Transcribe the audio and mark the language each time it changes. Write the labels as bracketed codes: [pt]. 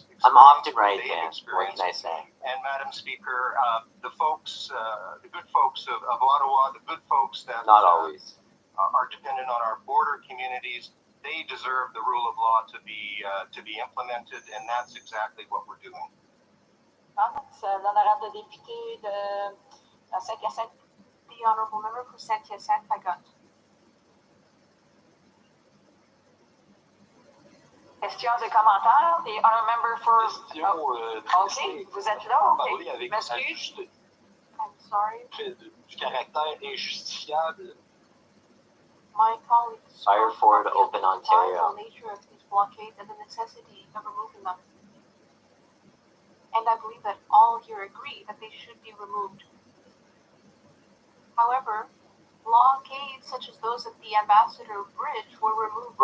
[en] I'm often right there. What can I say? And Madam Speaker, the folks, the good folks of Ottawa, the good folks that not always are dependent on our border communities, they deserve the rule of law to be implemented, and that's exactly what we're doing. [fr] L'honorable député de Saint-Hyacinthe. [en] The honorable member for Saint-Hyacinthe, Pagot. [fr] Questions et commentaires. [en] The honorable member for... [fr] OK, vous êtes là? OK, m'excuse. [en] I'm sorry. [fr] Du caractère injustifiable. [en] My colleagues Fire Ford, Open Ontario. The nature of these blockades and the necessity of removing them. And I believe that all here agree that they should be removed. However, blockades such as those at the Ambassador Bridge were removed.